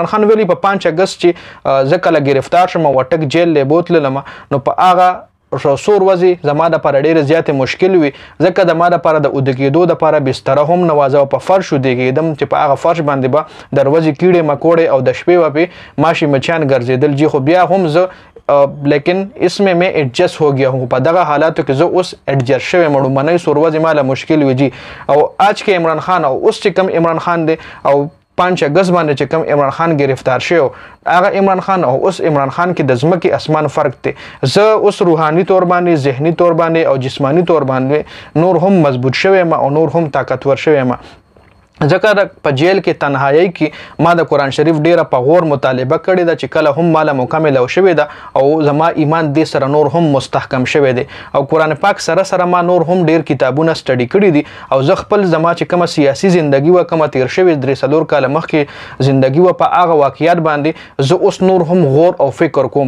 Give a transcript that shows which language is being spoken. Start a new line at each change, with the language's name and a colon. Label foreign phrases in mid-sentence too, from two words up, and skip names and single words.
Pashto: عمران خان ویلي په 5 اګست چې زه کله ګرفتار شم او وټک جیل لی بوتللم نو په هغه څو ورځې زما دپاره ډېرې زیاتې مشکل وي ځکه زما دپاره د اوده کېدو دپاره بستره هم نه وه. زه په فرش ودېږېدم چې په هغه فرش باندې به د ورځې کیړې مکوړې او د شپې به پې ماشي مچیان ګرځېدل.
Urdu: جی
Pashto: خو بیا هم زه
Urdu: لیکن اسمه میں ایڈجسٹ ہو گیا ہوں.
Pashto: په دغه حالاتو کې زه اوس ایڈجسٹ شوی یم. لومړنۍ څو ورځې ما له مشکل وي جي. او آج کې عمران خان او اوس چې کوم عمران خان دی او 5 اګست باندې چې کوم عمران خان گرفتار شو هغه عمران خان او اوس عمران خان کې د ځمکې اسمان فرق دی. زه اوس روحاني طور باندې، ذهني طور باندې او جسماني طور باندې نور هم مضبوط شوی یم او نور هم طاقتور شوی یم ځکه په جیل کې تنهایی کې ما د قرآن شریف ډیره په غور مطالبه کړې ده چې کله هم ماله مکمله شوې ده او زما ایمان دې سره نور هم مستحکم شوی دی او قرآن پاک سره ما نور هم ډیر کتابونه سټډي کړي دي او زه خپل زما چې کومه سیاسي زندگی و کومه تیر شوې 3 کاله مخکې زندگی و په هغه واقعیت باندې زه اوس نور هم غور او فکر کوم.